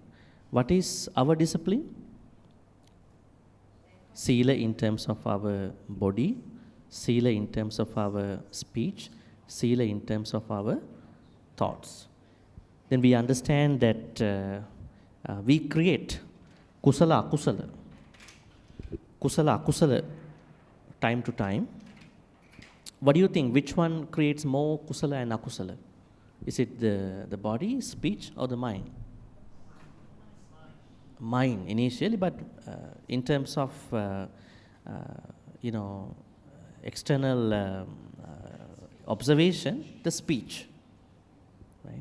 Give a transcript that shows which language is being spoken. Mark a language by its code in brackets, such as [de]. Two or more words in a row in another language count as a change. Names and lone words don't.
[en] What is our discipline? Sila in terms of our body, Sila in terms of our speech, Sila in terms of our thoughts. Then we understand that we create [pi] kusala, akusala. Kusala, akusala, [en] time to time. What do you think? Which one creates more kusala and akusala? Is it the body, speech, or the mind? Mind initially, but in terms of external observation, the speech, right?